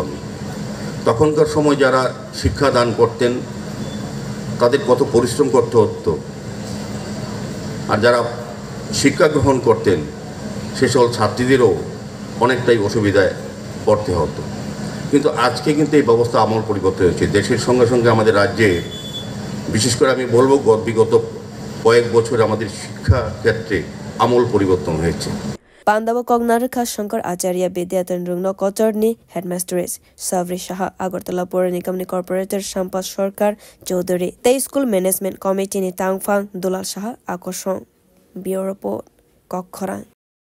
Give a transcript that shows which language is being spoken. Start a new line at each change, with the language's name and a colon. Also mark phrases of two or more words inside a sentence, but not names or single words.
Bangla: তখনকার সময় যারা শিক্ষা দান করতেন তাদের কত পরিশ্রম করতে হতো আর যারা শিক্ষা গ্রহণ করতেন সেসব ছাত্রীদেরও অনেকটাই অসুবিধায় পড়তে হতো কিন্তু আজকে কিন্তু এই ব্যবস্থা আমূল পরিবর্তন হয়েছে দেশের সঙ্গে সঙ্গে আমাদের রাজ্যে বিশেষ করে আমি বলবো বিগত কয়েক বছর আমাদের শিক্ষা ক্ষেত্রে আমূল পরিবর্তন হয়েছে
Kok Borok: Pandawa Kognarka Shankar Acharya Vidyatan Rungno Kochorni Headmistress Savri Shaha Agartala Pura Nigam ni Corporator Shampas Sarkar Chaudhary Te School Management Committee ni Tangfang Dulal Shaha Akoshong
English: Bureau Report
Kok Borok: Kokkhorang